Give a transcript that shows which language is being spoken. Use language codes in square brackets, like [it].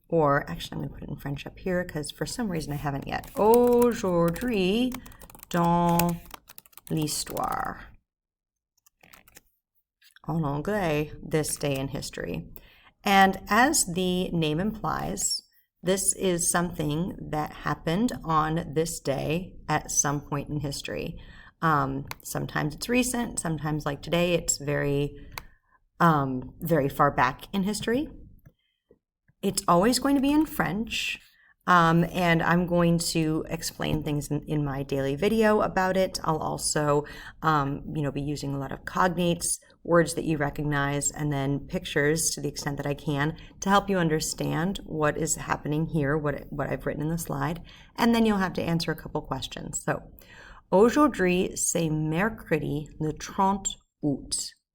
[en] Or actually, I'm going to put it in French up here because for some reason I haven't yet. [fr] Aujourd'hui dans l'histoire. En anglais, [en] This Day in History. And as the name implies, this is something that happened on this day at some point in history. Sometimes it's recent, sometimes like today, it's very far back in history. It's always going to be in French, and I'm going to explain things in my daily video about it. I'll also, be using a lot of cognates, words that you recognize, and then pictures to the extent that I can to help you understand what is happening here, what I've written in the slide, and then you'll have to answer a couple questions. [fr] So, aujourd'hui, c'est mercredi le 30 août.